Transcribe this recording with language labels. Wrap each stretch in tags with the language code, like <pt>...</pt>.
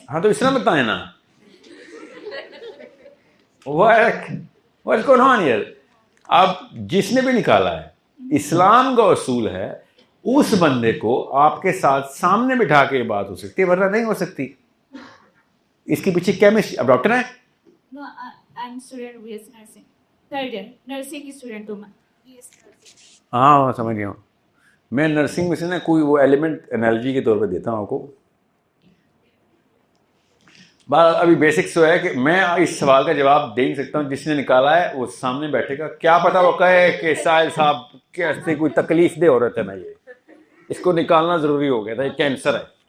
<ur>ہاں تو اس طرح بتائیں نا.</ur> <en>What's going on here?</en> <ur>اب جس نے بھی نکالا ہے, اسلام کا اصول ہے اس بندے کو آپ کے ساتھ سامنے بٹھا کے یہ بات ہو سکتی ہے, ورنہ نہیں ہو سکتی. اس کے پیچھے کیمسٹری. اب ڈاکٹر ہیں؟</ur> <en>No, I'm student of BS nursing. Third year.</en> <ur>Nursing کی student ہوں میں. ہاں سمجھ گیا ہوں میں. نرسنگ میں سے نا کوئی وہ ایلیمنٹ انالوجی کے طور پہ دیتا ہوں آپ کو. بات ابھی بیسکس تو ہے کہ میں اس سوال کا جواب دے نہیں سکتا ہوں. جس نے نکالا ہے وہ سامنے بیٹھے گا, کیا پتا وہ کہے کہ ساحل صاحب کیسے کوئی تکلیف دہ عورت ہے نا, یہ اس کو نکالنا ضروری ہو گیا تھا, یہ کینسر ہے.</ur>